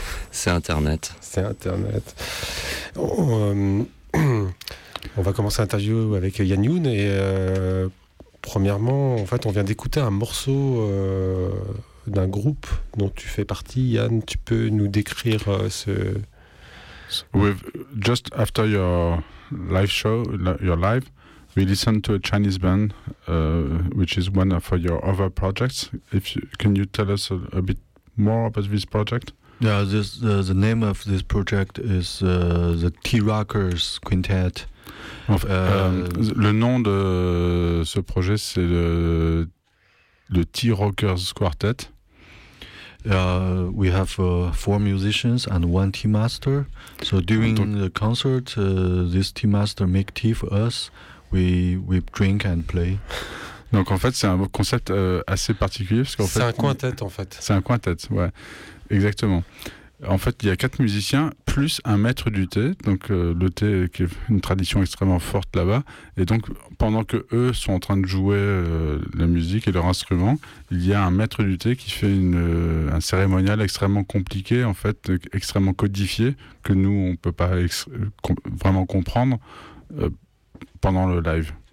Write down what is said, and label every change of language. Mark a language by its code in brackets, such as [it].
[fr] C'est Internet. C'est Internet. On va commencer l'interview avec Yann Youn et... Premièrement, en fait, on vient d'écouter un morceau d'un groupe dont tu fais partie. Yann, tu peux nous décrire ce... [en] With, just after your live show, your live, we listened to a Chinese band, which is one of your other projects. If you, can you tell us a bit more about this project? Yeah, this, the name of this project is the T-Rockers Quintet. [fr] Le nom de ce projet, c'est le T-Rockers Quartet. [en] We have four musicians and one tea master. So during the concert, this tea master make tea for us. We drink and play. [fr] Donc en fait, c'est un concept assez particulier. Parce qu'en c'est un quintet, en fait. C'est un quintet, ouais. Exactement. En fait, il y a quatre musiciens plus un maître du thé, donc le thé qui est une tradition extrêmement forte là-bas. Et donc, pendant que eux sont en train de jouer la musique et leur instrument, il y a un maître du thé qui fait un cérémonial extrêmement compliqué, en fait, extrêmement codifié, que nous, on ne peut pas vraiment comprendre pendant le live.